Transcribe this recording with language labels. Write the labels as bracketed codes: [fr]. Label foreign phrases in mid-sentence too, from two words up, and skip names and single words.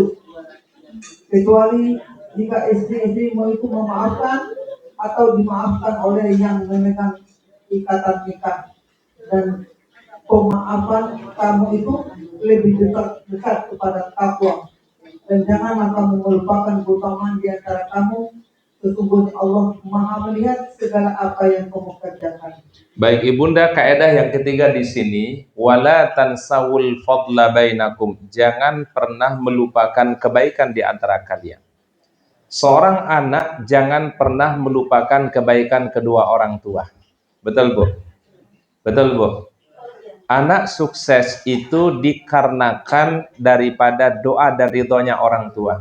[id] Kecuali jika istri-istrimu itu memaafkan atau dimaafkan oleh yang memegang ikatan nikah, dan pemaafan kamu itu lebih dekat kepada takwa. Dan janganlah kamu melupakan keutamaan di antara kamu. Sesungguhnya Allah Maha melihat segala apa yang kamu kerjakan. Baik Ibunda, kaidah yang ketiga di sini, [ar] ولا تنسوا الفضل بينكم. [id] Jangan pernah melupakan kebaikan di antara kalian. Seorang anak jangan pernah melupakan kebaikan kedua orang tua. Betul, Bu? Betul, Bu? Anak sukses itu dikarenakan daripada doa dan ridhonya orang tua.